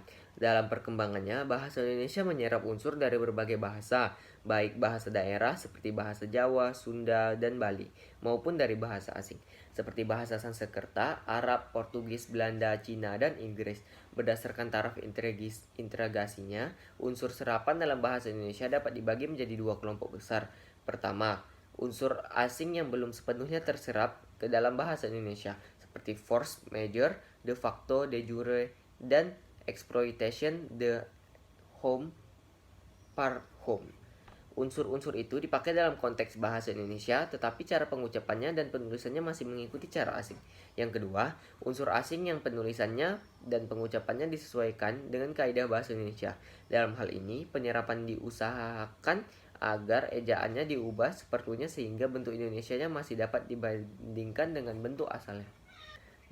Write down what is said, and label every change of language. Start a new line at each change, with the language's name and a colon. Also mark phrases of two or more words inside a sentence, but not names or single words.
Indonesian: Dalam perkembangannya, bahasa Indonesia menyerap unsur dari berbagai bahasa, baik bahasa daerah seperti bahasa Jawa, Sunda, dan Bali, maupun dari bahasa asing, seperti bahasa Sanskerta, Arab, Portugis, Belanda, Cina, dan Inggris. Berdasarkan taraf interagasinya, unsur serapan dalam bahasa Indonesia dapat dibagi menjadi 2 kelompok besar. Pertama, unsur asing yang belum sepenuhnya terserap ke dalam bahasa Indonesia, seperti
French: force majeure,
Latin: de facto, de jure,
Indonesian: dan
French: exploitation, de home, par home.
Indonesian: Unsur-unsur itu dipakai dalam konteks bahasa Indonesia, tetapi cara pengucapannya dan penulisannya masih mengikuti cara asing. Yang kedua, unsur asing yang penulisannya dan pengucapannya disesuaikan dengan kaidah bahasa Indonesia. Dalam hal ini, penyerapan diusahakan agar ejaannya diubah seperlunya sehingga bentuk Indonesianya masih dapat dibandingkan dengan bentuk asalnya.